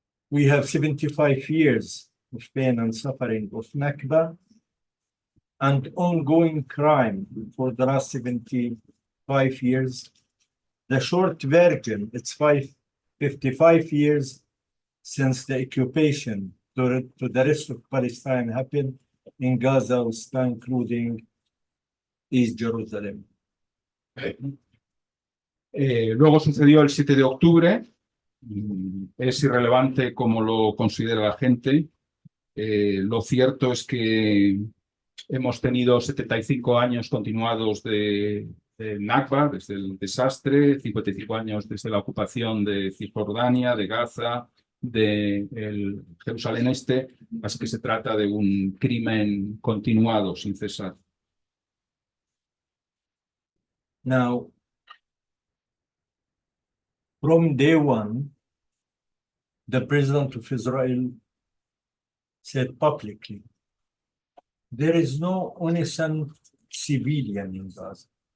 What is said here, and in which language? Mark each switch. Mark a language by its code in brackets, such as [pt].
[en] We have 75 years of pain and suffering of Nakba and ongoing crime for the last 75 years. The short version, it's 55 years since the occupation to the rest of Palestine happened in Gaza, including East Jerusalem. [es] Luego sucedió el 7 de octubre. Es irrelevante como lo considera la gente. Lo cierto es que hemos tenido 75 años continuados de Nakba, desde el desastre, 55 años desde la ocupación de Cisjordania, de Gaza, de Jerusalén Este, así que se trata de un crimen continuado, sin cesar. [en] Now, from day one, the president of Israel said publicly, there is no innocent civilian in Gaza.